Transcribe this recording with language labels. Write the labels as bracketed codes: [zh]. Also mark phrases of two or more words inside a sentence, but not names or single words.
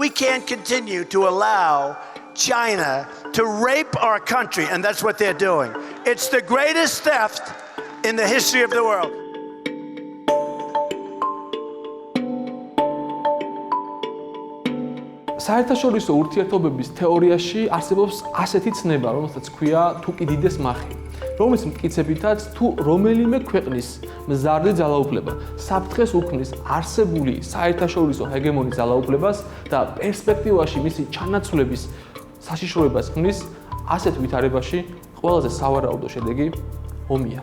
[en] can't continue to allow China to rape our country, and that's what they're doing. It's the greatest theft in the history of the world. [ka] საერთაშორისო ურთიერთობების თეორიაში არსებობს ასეთი ცნება, რომელსაც ქვია თუკიდიდეს მახე, რომლის მტკიცებითაც თუ რომელიმე ქვეყნის მზარდი ძალაუფლება საფრთხეს უქმნის არსებული საერთაშორისო ჰეგემონის ძალაუფლებას და პერსპექტივაში მისი ჩანაცვლების საშიშროებას ქმნის, ასეთ ვითარებაში ყველაზე სავარაუდო შედეგი ომია.